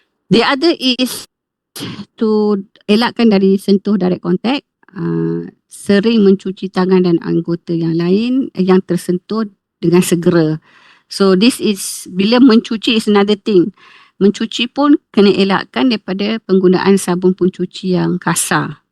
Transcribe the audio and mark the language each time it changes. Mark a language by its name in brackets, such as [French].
[English] The other is to [Malay] elakkan dari sentuh [English] direct contact, [Malay] sering mencuci tangan dan anggota yang lain yang tersentuh dengan segera. [English] So this is, [Malay] bila mencuci [English] is another thing. [Malay] Mencuci pun kena elakkan daripada penggunaan sabun pencuci yang kasar.